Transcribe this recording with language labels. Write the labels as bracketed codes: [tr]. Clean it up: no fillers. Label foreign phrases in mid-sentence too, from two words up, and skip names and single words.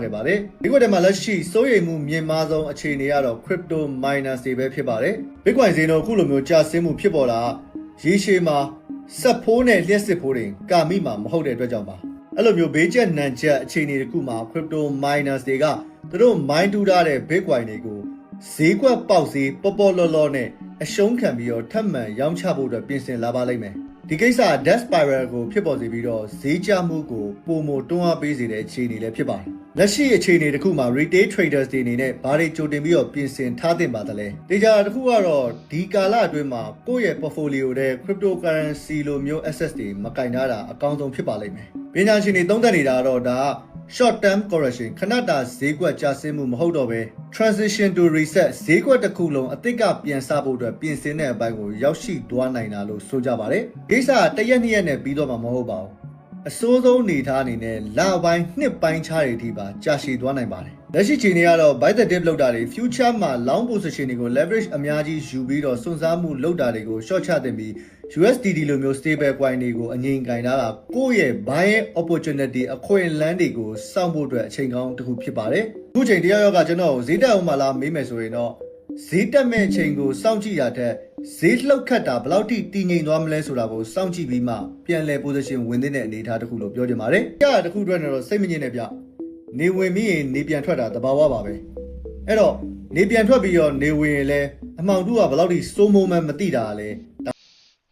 [my] ခဲ့ပါတယ်ဒီကွက်ထဲမှာလက်ရှိစိုးရိမ်မှုမြင့်မားဆုံးအခြေအနေကတော့ [en] crypto miners [my] တွေပဲဖြစ်ပါတယ် Bitcoin ဈေးနှုန်းအခုလိုမျိုးကျဆင်းမှုဖြစ်ပေါ်တာရေရှည်မှာစက်ဖိုးနဲ့လျှက်စစ်ဖိုးတွေကာမိမှာမဟုတ်တဲ့အတွက်ကြောင့်ပါအဲ့လိုမျိုးဘေးကျက်နံကျက်အခြေအနေတစ်ခုမှာ [en] crypto miners [my] တွေကသူတို့ mine တူထားတဲ့ Bitcoin တွေကိုဈေးကွက်ပေါက်ဈေးပေါ်ပေါ်လော်လော်နဲ့အရှုံးခံပြီးတော့ထပ်မံရောင်းချဖို့အတွက်ပြင်ဆင်လာပါလိမ့်မယ် ဒီကိစ္စ [en] death spiral [my] ကိုဖြစ်ပေါ်စေပြီးတော့ဈေးကျမှုကိုပုံမတွန်းအားပေးစေတဲ့အခြေအနေလည်းဖြစ်ပါတယ်လက်ရှိအခြေအနေတစ်ခုမှာ [en] retail traders [my] တွေအနေနဲ့ဘာတွေကြိုတင်ပြီးတော့ပြင်ဆင်ထားသင့်ပါသလဲဒေတာတစ်ခုကတော့ဒီကာလအတွင်းမှာကိုယ့်ရဲ့ portfolio တဲ့ cryptocurrency လိုမျိုး assets တွေမကင်ထားတာအကောင်းဆုံးဖြစ်ပါလိမ့်မယ်ပညာ ရှင်တွေသုံးသပ်နေတာတော့ဒါ [en] short term correction [my] ခဏတာဈေးကွက်ကျဆင်းမှုမဟုတ်တော့ပဲ [en] transition to reset [my] ဈေးကွက်တစ်ခုလုံးအသစ်ကပြန်စဖို့အတွက်ပြင်ဆင်တဲ့အပိုင်းကိုရောက်ရှိသွားနိုင်တာလို့ဆိုကြပါတယ်ကိစ္စကတစ်ရက်နှစ်ရက်နဲ့ပြီးတော့မှမဟုတ်ပါဘူးအ စိုးဆုံးအနေထားအနေနဲ့လပိုင်းနှစ်ပိုင်းခြားတွေအထိပါကြာရှည်သွားနိုင်ပါတယ်လက်ရှိချိန်တွေကတော့ [en] buy the dip [my] လောက်တာတွေ future မှာ [en] long position [my] တွေကို leverage အများကြီးယူပြီးတော့စွန့်စားမှုလောက် တာတွေကို short ချတင်ပြီး USDT လိုမျိုး [en] stable coin [my] တွေကိုအငြိမ်ကင်ထားတာကိုယ့်ရဲ့ [en] buying opportunity [my] အခွင့်အလမ်းတွေကိုစောင့်ဖို့အတွက်အချိန်ကောင်းတစ် ခုဖြစ်ပါတယ်အခုချိန်တရားရောက်ကကျွန်တော်ဈေးတက်အောင်မလားမေးမယ်ဆိုရင်တော့ဈေးတက်မဲ့အချိန်ကိုစောင့်ကြည့်ရတဲ့ဈေးလှုပ်ခတ်တာဘယ်လောက်ထိတည်ငြိမ်သွားမလဲဆိုတာကိုစောင့်ကြည့်ပြီးမှပြန်လည် position ဝင်တဲ့အနေအထားတစ်ခုလို့ပြောချင်ပါတယ်။ကြားတစ်ခုအတွက်တော့စိတ်မငြင်းနဲ့ဗျ။နေဝင်ပြီးရင်နေပြန်ထွက်တာတဘာဝပါပဲ။အဲ့တော့နေပြန်ထွက်ပြီးတော့နေဝင်ရင်လည်းအမှောင်တူကဘယ်လောက်ထိစိုးမိုးမှမသိတာလဲ။